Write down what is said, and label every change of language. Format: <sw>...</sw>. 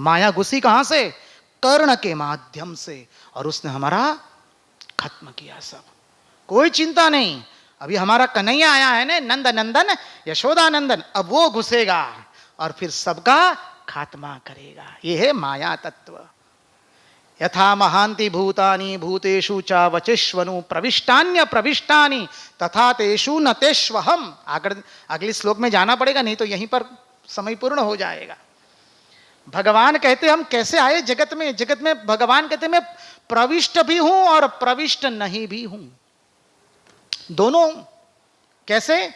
<hi>माया घुसी कहां से? कर्ण के माध्यम से, और उसने हमारा खत्म किया सब। कोई चिंता नहीं, अभी हमारा कन्हैया आया है ना, नंद नंदन यशोदा नंदन, अब वो घुसेगा और फिर सबका खात्मा करेगा। ये है माया तत्व।</hi> <sa>यथा महांति भूतानि भूतेषु च वचिष्वनु प्रविष्टान्य प्रविष्टानि तथा तेषु न तेष्वहम।</sa> <hi>अगले श्लोक में जाना पड़ेगा, नहीं तो यहीं पर समय पूर्ण हो जाएगा। भगवान कहते हम कैसे आए जगत में? जगत में भगवान कहते मैं प्रविष्ट भी हूं और प्रविष्ट नहीं भी हूं, दोनों। कैसे?</hi>